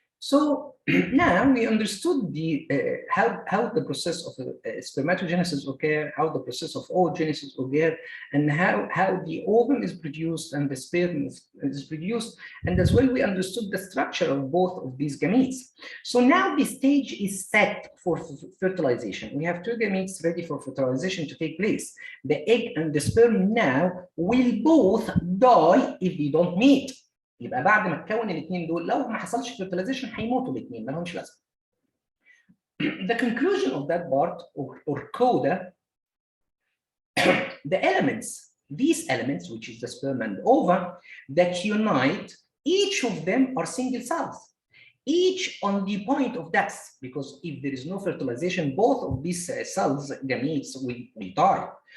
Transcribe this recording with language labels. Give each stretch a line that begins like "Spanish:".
English: So now we understood the how the process of spermatogenesis occur, how the process of oogenesis occur, and how the ovum is produced and the sperm is produced, and as well we understood the structure of both of these gametes. So now the stage is set for fertilization. We have two gametes ready for fertilization to take place. The egg and the sperm now will both die if they don't meet.
Arabic: يبقى بعد ما تكون الاثنين دول لو ما حصلش fertilization هيموتوا الاثنين ما لهمش لازمه.
English: The conclusion of that part or coda, the elements, these elements, which is the sperm and ova, that unite, each of them are single cells, each on the point of death, because if there is no fertilization, both of these cells, gametes, will die.